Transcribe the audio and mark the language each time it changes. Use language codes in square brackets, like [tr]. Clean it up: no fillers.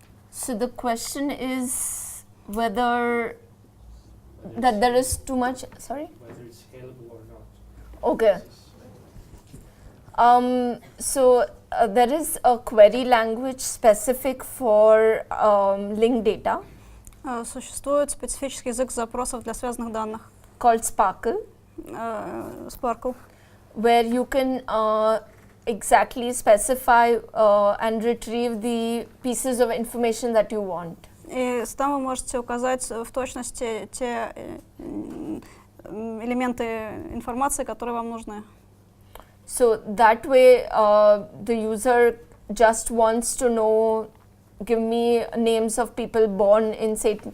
[en] So the question is whether that there is too much, sorry? Whether it's scalable or not. Okay. So there is a query language specific for linked data. [ru] Существует специфический язык запросов для связанных данных. [en] Called Sparkle. Sparkle. Where you can exactly specify and retrieve the pieces of information that you want. [ru] И там вы можете указать в точности те элементы информации, которые вам нужны. [en] So that way the user just wants to know, give me names of people born in St.